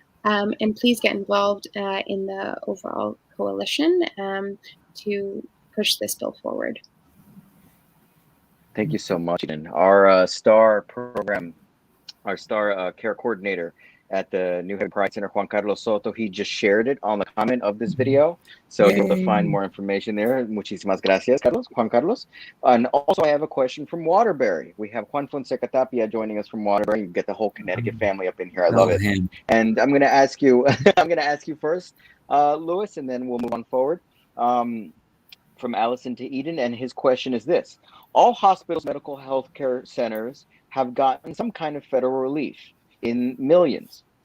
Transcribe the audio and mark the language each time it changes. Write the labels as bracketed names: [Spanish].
[English] And please get involved in the overall coalition to push this bill forward. Thank you so much, Eden. Our star care coordinator at the New Haven Pride Center, Juan Carlos Soto, he just shared it on the comment of this video. So you'll be able to find more information there. [Spanish] Muchísimas gracias, Juan Carlos. [English] And also I have a question from Waterbury. We have Juan Fonseca Tapia joining us from Waterbury. You get the whole Connecticut family up in here. I love it. And I'm going to ask you, first, Louis, and then we'll move on forward. From Allison to Eden, and his question is this: all hospitals, medical health care centers have gotten some kind of federal relief in millions.